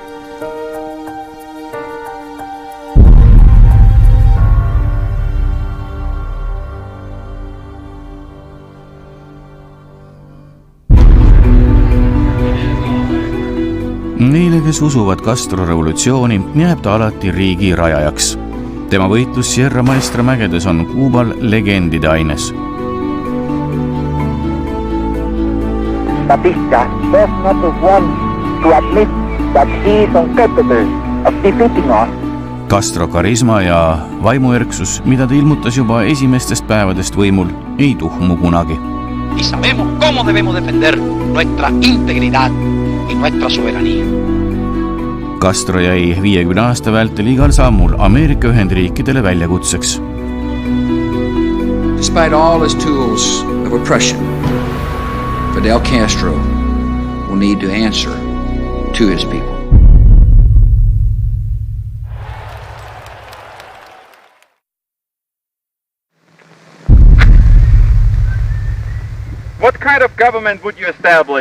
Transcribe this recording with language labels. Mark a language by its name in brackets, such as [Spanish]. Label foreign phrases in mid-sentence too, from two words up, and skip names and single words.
[Estonian] Neile, kes usuvad Castro revolutsiooni, jääb ta alati riigi rajajaks. Tema võitlus Sierra Maestra mägedes on Kuubal legendide aines. [English] Batista does not want to admit that he is incapable of defeating us. [Estonian] Castro karisma ja vaimuerksus, mida ta ilmutas juba esimestest päevadest võimul, ei tuhmu kunagi. [Spanish] Y sabemos cómo debemos defender nuestra integridad y nuestra soberanía. [Estonian] Castro jäi 50 aasta vältel igal sammul Ameerika Ühendriikidele väljakutseks. [English] Despite all his tools of oppression, Fidel Castro will need to answer to his people. What kind of government would you establish?